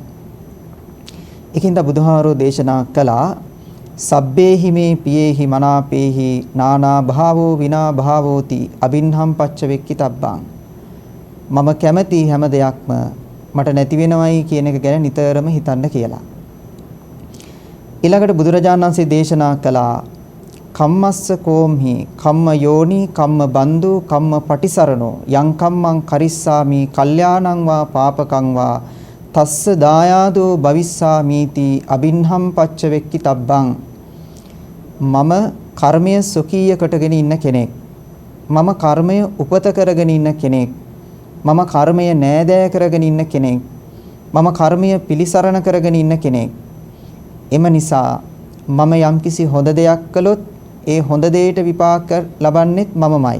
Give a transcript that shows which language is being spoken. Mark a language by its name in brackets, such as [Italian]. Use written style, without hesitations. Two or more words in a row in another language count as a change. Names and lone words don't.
[Sinhala] ඒකින්ද බුදුහාරෝ දේශනා කළා [Pali] සබ්බේහි මේ පියේහි මනාපේහි නානා භාවෝ විනා භාවෝති අබින්හම් පච්ච වෙක්කි තබ්බං [Sinhala] මම කැමති හැම දෙයක්ම මට නැති වෙනවයි කියන එක ගැන නිතරම හිතන්න කියලා. ඊළඟට බුදුරජාණන් වහන්සේ දේශනා කළා [Pali] කම්මස්ස කෝම්හි කම්ම යෝනි කම්ම බන්දු කම්ම පටිසරණෝ යං කම්මං කරිස්සාමි කල්යාණං වා පාපකං වා තස්ස දායාදෝ භවිස්සාමීති අබින්හම් පච්ච වෙක්කි තබ්බං [Sinhala] මම කර්මය සොකීය කොටගෙන ඉන්න කෙනෙක් මම කර්මය උපත කරගෙන ඉන්න කෙනෙක් මම කර්මය නෑදෑ කරගෙන ඉන්න කෙනෙක් මම කර්මය පිළිසරණ කරගෙන ඉන්න කෙනෙක් එම නිසා මම යම්කිසි හොඳ දෙයක් කළොත් ඒ හොඳ දෙයට විපාක ලබන්නෙත් මමමයි.